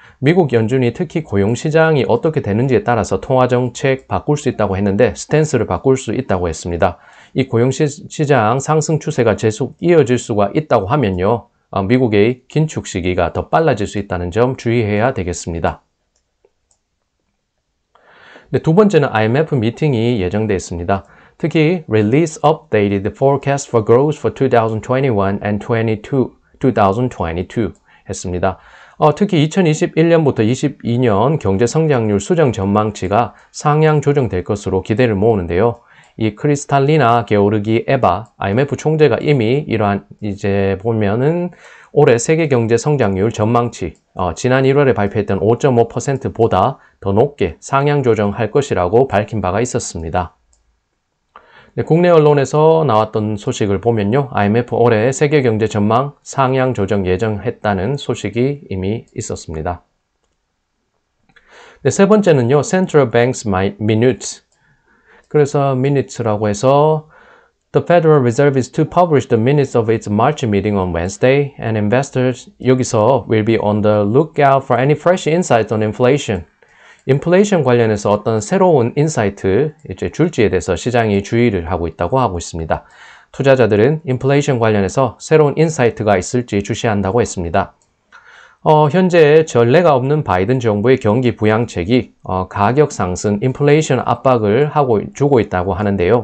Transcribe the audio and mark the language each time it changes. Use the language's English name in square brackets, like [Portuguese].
[Korean] 미국 연준이 특히 고용시장이 어떻게 되는지에 따라서 통화정책 바꿀 수 있다고 했는데 스탠스를 바꿀 수 있다고 했습니다. 이 고용시장 상승 추세가 계속 이어질 수가 있다고 하면요. 미국의 긴축 시기가 더 빨라질 수 있다는 점 주의해야 되겠습니다. 네, 두 번째는 IMF 미팅이 예정되어 있습니다. [English] 특히 Release Updated Forecast for Growth for 2021 and 2022 [Korean] 했습니다. 특히 2021년부터 22년 경제 성장률 수정 전망치가 상향 조정될 것으로 기대를 모으는데요. 이 크리스탈리나 게오르기 에바 IMF 총재가 이미 이러한 이제 보면은 올해 세계 경제 성장률 전망치 지난 1월에 발표했던 5.5%보다 더 높게 상향 조정할 것이라고 밝힌 바가 있었습니다. 네, 국내 언론에서 나왔던 소식을 보면요. IMF 올해 세계 경제 전망 상향 조정 예정했다는 소식이 이미 있었습니다. 네, 세 번째는요. [English] Central Bank's Minutes. [Korean] 그래서 minutes라고 해서 [English] The Federal Reserve is to publish the minutes of its March meeting on Wednesday, and investors [Korean] 여기서 [English] will be on the lookout for any fresh insights on inflation. [Korean] 인플레이션 관련해서 어떤 새로운 인사이트 이제 줄지에 대해서 시장이 주의를 하고 있습니다. 투자자들은 인플레이션 관련해서 새로운 인사이트가 있을지 주시한다고 했습니다. 현재 전례가 없는 바이든 정부의 경기 부양책이 가격 상승, 인플레이션 압박을 주고 있다고 하는데요.